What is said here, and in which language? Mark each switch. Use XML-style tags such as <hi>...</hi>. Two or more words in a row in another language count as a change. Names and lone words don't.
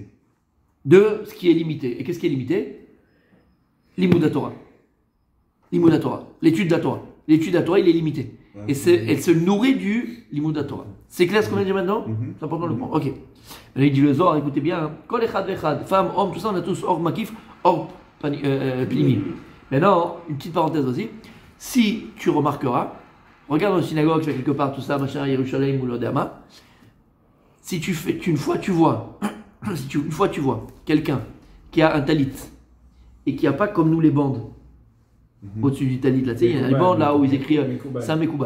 <fr>de ce qui est limité. Et qu'est-ce qui est limité?</fr> <he>לימוד תורה. לימוד תורה.</he> <fr>L'étude de la Torah. L'étude de la Torah, il est limité. Et elle se nourrit du</fr> <he>לימוד תורה.</he> <fr>C'est clair ce qu'on vient de dire maintenant? C'est important de le prendre. Ok. Là, il dit le Zohar, écoutez bien. Hein.</fr> <he>כל אחד ואחד,</he> <fr>femme, homme, tout ça, on a tous</fr> <he>אור מקיף, אור פנימי.</he> <fr>Maintenant, une petite parenthèse aussi. Si tu remarqueras, regarde dans une synagogue, tu fais quelque part, tout ça, machin, Yerushalayim ou l'Odama. Si tu fais, une fois tu vois quelqu'un qui a un talit et qui n'a pas comme nous les bandes au-dessus du talit, là, tu sais, il y a les bandes là où ils écrivent c'est un Mekoubal.</fr>